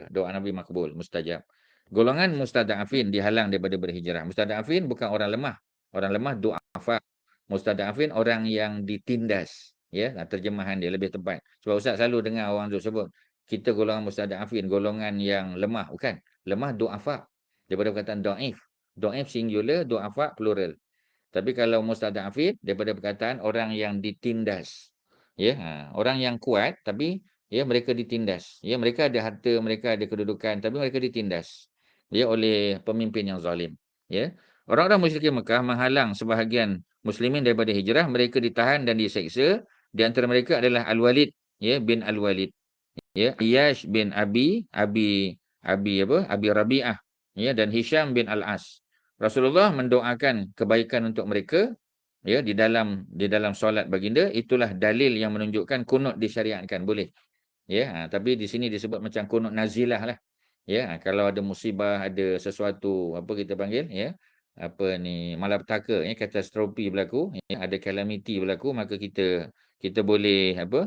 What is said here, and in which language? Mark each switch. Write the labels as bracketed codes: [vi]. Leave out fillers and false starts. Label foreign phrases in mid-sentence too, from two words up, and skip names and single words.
[ms] Doa Nabi makbul, mustajab. Golongan mustada'afin dihalang daripada berhijrah. Mustada'afin bukan orang lemah. Orang lemah du'afa. Mustada'afin orang yang ditindas. Ya, terjemahan dia lebih tepat. Sebab Ustaz selalu dengar orang tu sebut, kita golongan mustada'afin, golongan yang lemah. Bukan. Lemah du'afa. Daripada perkataan da'if. Da'if singular, du'afa plural. Tapi kalau mustada'afin, daripada perkataan orang yang ditindas. Ya, orang yang kuat, tapi ya mereka ditindas. Ya, mereka ada harta, mereka ada kedudukan, tapi mereka ditindas. Ya, oleh pemimpin yang zalim. Ya. Orang-orang musyrikin Mekah menghalang sebahagian muslimin daripada hijrah, mereka ditahan dan diseksa. Di antara mereka adalah Al-Walid, ya, bin Al-Walid, ya, Iyash bin Abi Rabi'ah, ya, dan Hisham bin Al-As. Rasulullah mendoakan kebaikan untuk mereka, ya, di dalam solat baginda. Itulah dalil yang menunjukkan kunut disyariatkan, boleh. Ya, tapi di sini disebut macam kunut nazilah lah. Ya, kalau ada musibah, ada sesuatu apa kita panggil, ya, apa ni, malapetaka, ya, katastrofi berlaku, ya, ada calamity berlaku, maka kita boleh apa?